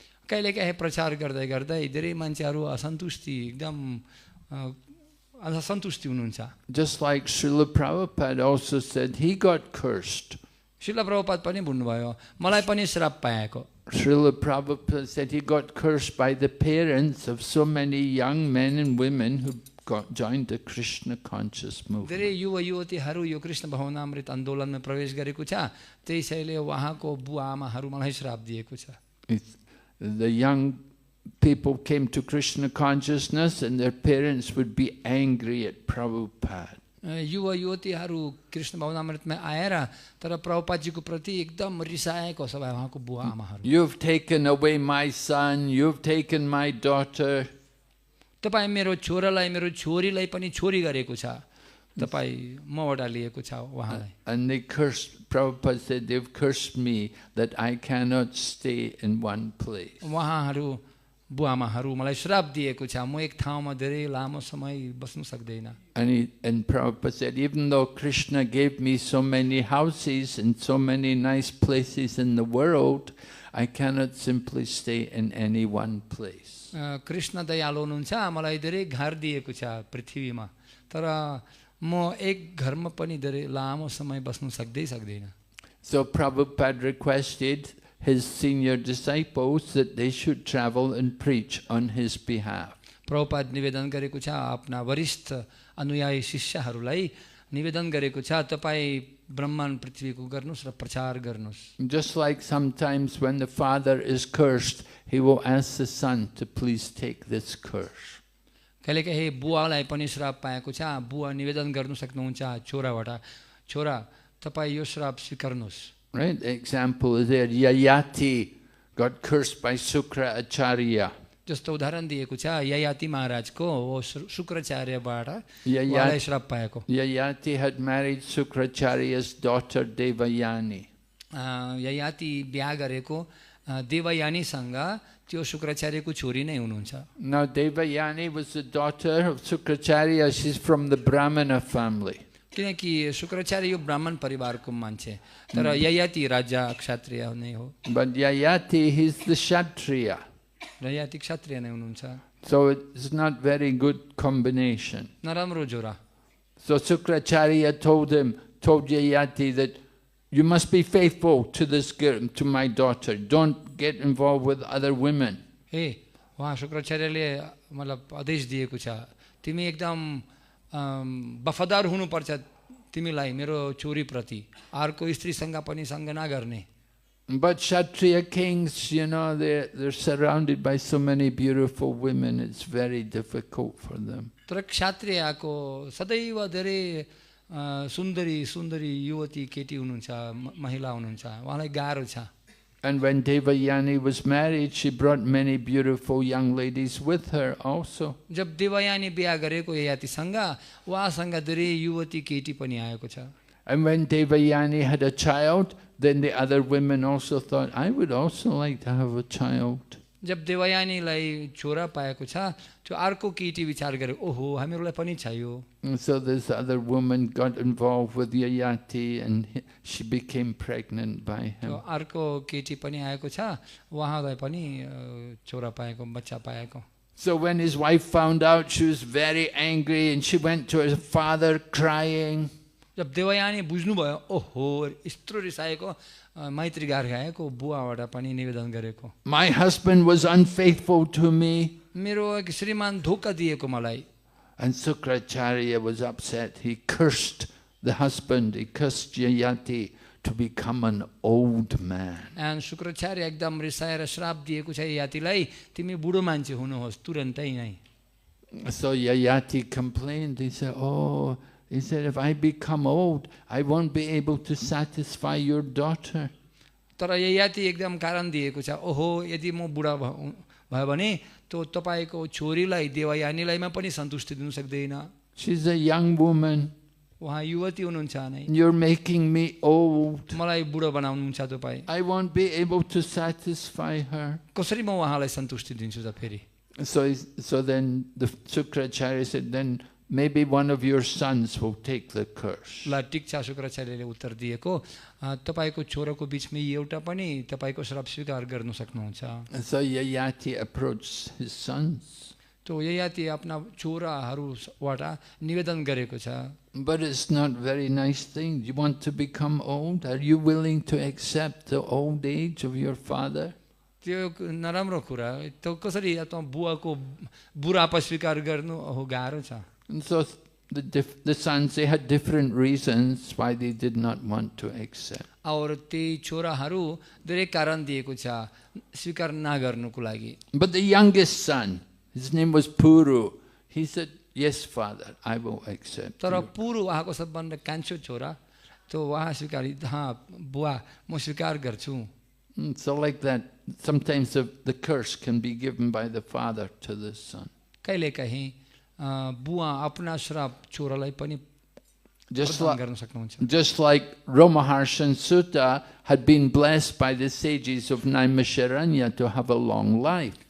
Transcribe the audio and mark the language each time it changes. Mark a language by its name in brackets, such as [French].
[Nepali] कहिलेकाहीँ प्रचार गर्दै गर्दै धेरै मान्छेहरू असन्तुष्टि एकदम असन्तुष्टि हुनुहुन्छ। [English] Just like Srila Prabhupada also said, he got cursed. [Nepali] शिला प्रभुपाद पनि भन्नुभयो मलाई पनि श्राप पाएको। [English] Srila Prabhupada said he got cursed by the parents of so many young men and women who joined the Krishna conscious movement. [Nepali] धेरै युवा युवतीहरू यो कृष्ण भावनामृत आन्दोलनमा प्रवेश गरेको छ, त्यसैले उहाँको बुवा आमाहरू मलाई श्राप दिएको छ। [English] The young people came to Krishna consciousness and their parents would be angry at Prabhupada. [Nepali] युवा युवतीहरू कृष्ण भावनामृतमा आएर तर प्रभुपादजीको प्रति एकदम रिसाएको छ उहाँको बुवा आमाहरू। [English] You've taken away my son, you've taken my daughter. [Nepali] तपाईँ मेरो छोरालाई मेरो छोरीलाई पनि छोरी गरेको छ, तपाईँ मबाट लिएको छ उहाँलाई। [English] And they cursed, Prabhupada said, they've cursed me that I cannot stay in one place. [Nepali] उहाँहरू बुवा आमाहरू मलाई श्राप दिएको छ, म एक ठाउँमा धेरै लामो समय बस्न सक्दैन। [English] And Prabhupada said, even though Krishna gave me so many houses and so many nice places in the world, I cannot simply stay in any one place. [Nepali] Krishna दयालु हुनुहुन्छ, मलाई धेरै घर दिएको छ पृथ्वीमा, तर म एक घरमा पनि धेरै लामो समय बस्न सक्दैन। [English] So Prabhupada requested his senior disciples that they should travel and preach on his behalf. [Nepali] Prabhupada निवेदन गरेको छ आफ्ना वरिष्ठ अनुयायी शिष्यहरूलाई निवेदन गरेको छ तपाईँ ब्रह्माण्ड पृथ्वीको गर्नुस् र प्रचार गर्नुस्। [English] Just like sometimes when the father is cursed, he will ask the son to please take this curse. [Nepali] कहिलेकाहीँ बुवालाई पनि श्राप पाएको छ, बुवा निवेदन गर्नु सक्नुहुन्छ छोराबाट, छोरा तपाईँ यो श्राप स्वीकार्नुहोस्। [English] Right? The example is there. Yayati got cursed by Sukra Acharya. [Nepali] जस्तो उदाहरण दिएको छ ययाति महाराजको वो शुक्राचार्यबाट उहाँलाई श्राप पाएको। [English] Yayati had married Sukracharya's daughter Devayani. [Nepali] Yayati बिहा गरेको देवयानीसँग त्यो शुक्राचार्यको छोरी नै हुनुहुन्छ। [English] Now Devayani was the daughter of Sukracharya. She's from the Brahmana family. [Nepali] किनकि शुक्राचार्य यो ब्राह्मण परिवारको मान्छे, तर ययाति राजा क्षत्रिय नै हो। [English] But Yayati, he's the Kshatriya. [Nepali] Yayati क्षत्रिय नै हुनुहुन्छ। [English] So it's not very good combination. [Nepali] नराम्रो जोरा। [English] So Sukracharya told Yayati that you must be faithful to this girl, to my daughter. Don't get involved with other women. [Nepali] वहाँ शुक्राचार्यले मतलब आदेश दिएको छ, तिमी एकदम वफादार हुनुपर्छ तिमीलाई मेरो छोरी प्रति, अर्को स्त्रीसँग पनि सँग नगर्ने। [English] But Kshatriya kings, you know, they're surrounded by so many beautiful women. It's very difficult for them. [Nepali] तर क्षत्रियको सदैव धेरै सुन्दरी सुन्दरी युवती केटी हुनुहुन्छ, महिला हुनुहुन्छ, उहाँलाई गाह्रो छ। [English] And when Devayani was married, she brought many beautiful young ladies with her also. [Nepali] जब देवयानी बिहा गरेको ययातिसँग उहाँसँग धेरै युवती केटी पनि आएको छ। [English] And when Devayani had a child, then the other women also thought, I would also like to have a child. [Nepali] जब देवयानीलाई छोरा पाएको छ, त्यो अर्को केटी विचार गरे, ओहो हामीहरूलाई पनि चाहियो। [English] And so this other woman got involved with Yayati and she became pregnant by him. [Nepali] त्यो अर्को केटी पनि आएको छ, उहाँलाई पनि छोरा पाएको, बच्चा पाएको। [English] So when his wife found out, she was very angry and she went to her father crying. [Nepali] जब देवयानी बुझ्नुभयो, ओहो यत्रो रिसाएको, मैत्री गाएको बुवाबाट पनि निवेदन गरेको, [English] My husband was unfaithful to me. [Nepali] मेरो श्रीमान धोका दिएको मलाई। [English] And Sukracharya was upset. He cursed the husband, he cursed Yayati to become an old man. [Nepali] And Shukracharya एकदम रिसाएर श्राप दिएको छ ययातिलाई, तिमी बुढो मान्छे हुनुहोस् तुरन्तै नै। [English] So Yayati complained. He said, if I become old, I won't be able to satisfy your daughter. [Nepali] तर ययाति एकदम कारण दिएको छ, ओहो यदि म बुढा भयो भने तो तपाईको छोरीलाई देवयानीलाईमा पनि सन्तुष्टि दिन सक्दैन। [English] She's a young woman. [Nepali] उहाँ युवती हुनुहुन्छ नै। [English] You're making me old. [Nepali] मलाई बुढो बनाउनुहुन्छ तपाई। [English] I won't be able to satisfy her. [Nepali] कसरी म उहाँलाई सन्तुष्टि दिन्छु त फेरि? [English] So then the Sukracharya said, then maybe one of your sons will take the curse. [Nepali] ल ठीक छ, शुक्राचार्यले उत्तर दिएको, तपाईको छोराको बीचमै एउटा पनि तपाईको श्राप स्वीकार गर्न सक्नुहुन्छ। [English] And so Yayati approached his sons. [Nepali] तो ययाति आफ्ना छोराहरूबाट निवेदन गरेको छ। [English] But it's not very nice thing. You want to become old? Are you willing to accept the old age of your father? [Nepali] त्यो नराम्रो कुरा, त्यो कसरी त बुवाको बुढापा स्वीकार गर्नु गाह्रो छ। [English] And so the sons, they had different reasons why they did not want to accept. [Nepali] और ती छोराहरू धेरै कारण दिएको छ स्वीकार नगर्नुको लागि। [English] But the youngest son, his name was Puru, he said, yes father, I will accept. [Nepali] तर पुरु उहाँको सबभन्दा कान्छो छोरा, तो उहाँ स्वीकार, हाँ बुवा म स्वीकार गर्छु। [English] So like that, sometimes the curse can be given by the father to the son. [Nepali] कहिलेकाहीँ बुवा आफ्ना श्राप छोरालाई पनि [English] Just [Nepali] गर्न सक्नुहुन्छ। [English] Just like Romaharshan Sutta had been blessed by the sages of Naimisharanya to have a long life.